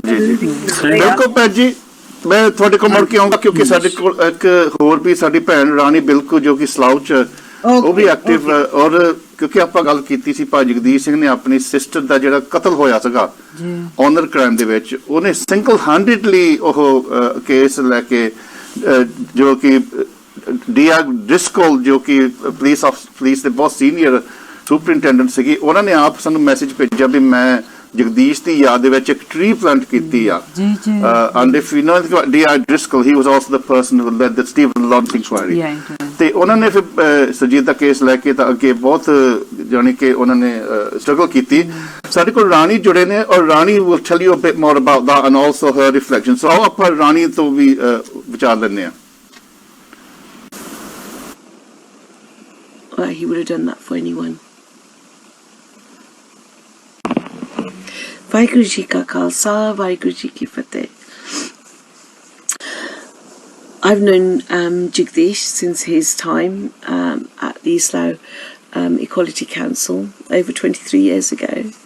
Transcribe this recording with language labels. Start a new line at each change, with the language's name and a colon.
Punjabi: ਬਿਲਕੁਲ ਭੈਣ ਜੀ, ਮੈਂ ਤੁਹਾਡੇ ਕੋਲ ਮੁੜ ਕੇ ਆਉਂਗਾ ਕਿਉਂਕਿ ਸਾਡੇ ਕੋਲ ਇੱਕ ਹੋਰ ਵੀ ਸਾਡੀ ਭੈਣ ਰਾਣੀ ਬਿਲਕੁਲ ਜੋ ਕਿ ਸਲਾਊ ਚ ਉਹ ਵੀ ਐਕਟਿਵ, ਔਰ ਕਿਉਂਕਿ ਆਪਾਂ ਗੱਲ ਕੀਤੀ ਸੀ ਭਾਈ ਜਗਦੀਸ਼ ਸਿੰਘ ਨੇ ਆਪਣੀ ਸਿਸਟਰ ਦਾ ਜਿਹੜਾ ਕਤਲ ਹੋਇਆ ਸੀਗਾ ਆਨਰ ਕ੍ਰਾਈਮ ਦੇ ਵਿੱਚ, ਉਹਨੇ ਸਿੰਗਲ ਹੈਂਡਡਲੀ ਉਹ ਕੇਸ ਲੈ ਕੇ ਜੋ ਕਿ ਡ੍ਰਿਸਕਲ ਜੋ ਕਿ ਪੁਲਿਸ ਦੇ ਬਹੁਤ ਸੀਨੀਅਰ ਸੁਪਰਿੰਟੈਂਡੈਂਟ ਸੀਗੀ, ਉਹਨਾਂ ਨੇ ਆਪ ਸਾਨੂੰ ਮੈਸੇਜ ਭੇਜਿਆ ਵੀ ਮੈਂ ਜਗਦੀਸ਼ ਦੀ ਯਾਦ ਦੇ ਵਿੱਚ ਇੱਕ ਟਰੀ ਪਲਾਂਟ ਕੀਤੀ ਆ।
English: And if you know D.I. Driscoll, he was also the person who led the Stephen Lawrence inquiry.
Punjabi: ਤੇ ਉਹਨਾਂ ਨੇ ਫਿਰ ਸੁਰਜੀਤ ਦਾ ਕੇਸ ਲੈ ਕੇ ਤਾਂ ਅੱਗੇ ਬਹੁਤ ਜਾਣੀ ਕਿ ਉਹਨਾਂ ਨੇ ਸਟਰਗਲ ਕੀਤੀ। ਸਾਡੇ ਕੋਲ ਰਾਣੀ ਜੁੜੇ ਨੇ ਔਰ ਰਾਣੀ
English: will tell you a bit more about that and also her reflection.
Punjabi: So ਆਓ ਆਪਾਂ ਰਾਣੀ ਤੋਂ ਵੀ ਵਿਚਾਰ ਲੈਂਦੇ ਆ।
English: He would have done that for anyone.
Punjabi: Vaheguru Ji Ka Khalsa, Vaheguru Ji Ki Fateh.
English: I've known Jagdeesh since his time at the Islam Equality Council over 23 years ago.